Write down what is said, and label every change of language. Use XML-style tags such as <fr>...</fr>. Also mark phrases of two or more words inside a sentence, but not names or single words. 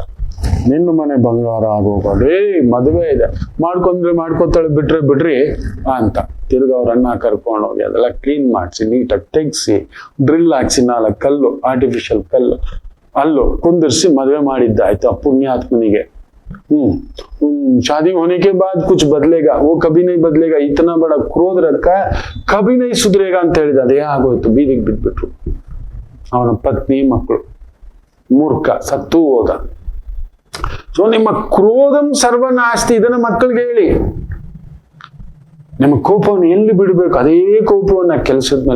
<kn>ನಿನ್ನ ಮನೆ ಬಂಗಾರ ಆಗೋಗೋಡಿ, ಮದುವೆ ಇದೆ, ಮಾಡ್ಕೊತಾಳೆ, ಬಿಡ್ರಿ ಅಂತ. ತಿರ್ಗ ಅವ್ರ ಅಣ್ಣ ಕರ್ಕೊಂಡು ಹೋಗಿ ಅದೆಲ್ಲ ಕ್ಲೀನ್ ಮಾಡಿಸಿ, ನೀಟಾಗಿ ತೆಗ್ಸಿ, ಡ್ರಿಲ್ ಹಾಕ್ಸಿ, 4 ಕಲ್ಲು, ಆರ್ಟಿಫಿಷಿಯಲ್ ಕಲ್ಲು ಅಲ್ಲೂ ಕುಂದಿರ್ಸಿ ಮದುವೆ ಮಾಡಿದ್ದ ಆಯ್ತು ಆ ಪುಣ್ಯಾತ್ಮನಿಗೆ.</kn> <hi>शादी होने के बाद कुछ बदलेगा, वो कभी नहीं बदलेगा, इतना बड़ा क्रोध रखा है, कभी नहीं सुधरेगा</hi> <kn>ಅಂತ ಹೇಳಿದ. ಅದೇ ಆಗೋಯ್ತು, ಬೀದಿಗೆ ಬಿಟ್ಬಿಟ್ರು. ಅವನ ಪತ್ನಿ ಮಕ್ಕಳು. ಮೂರ್ಖ ಸತ್ತು ಹೋದ. ಸೊ ನಿಮ್ಮ</kn> <sa>ಕ್ರೋಧಂ ಸರ್ವನಾಸ್ತಿ,</sa> <kn>ಇದನ್ನ ಮಕ್ಕಳಿಗೆ ಹೇಳಿ. ನಿಮ್ಮ ಕೋಪವನ್ನು ಎಲ್ಲಿ ಬಿಡಬೇಕು, ಅದೇ ಕೋಪವನ್ನ ಕೆಲಸದ ಮೇಲೆ.</kn>